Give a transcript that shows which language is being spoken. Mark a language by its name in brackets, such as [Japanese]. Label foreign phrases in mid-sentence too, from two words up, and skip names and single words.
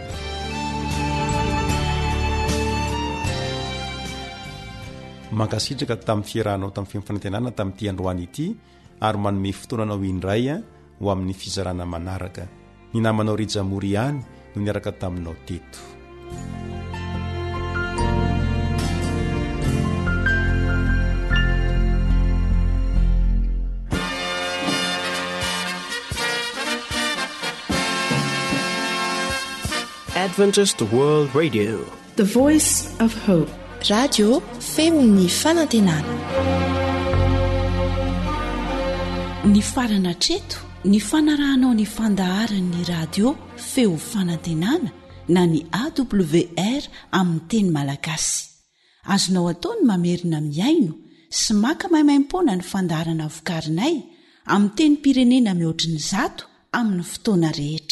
[Malagasy] Mankasitraka tamin'ny fiarahanao tamin'ny fifanantenana tamin'ity androany ity, ary manome fotoananao indray ho amin'ny fizarana manaraka. Ny namanao Rijamory ihany no niaraka taminao teto. Adventist World Radio, [English] the voice of hope. [Malagasy] Radio Femon'ny Fanantenana. Ny farana treto, ny fanarahanao ny fandaharan'ny radio Feo Fanantenana na ny AWR amin'ny teny Malagasy. Azonao ataony mamerina miaino sy maka maimaim-poana ny fandaharana vokarinay amin'ny teny pirenena mihoatriny 100 amin'ny fotoana rehetra.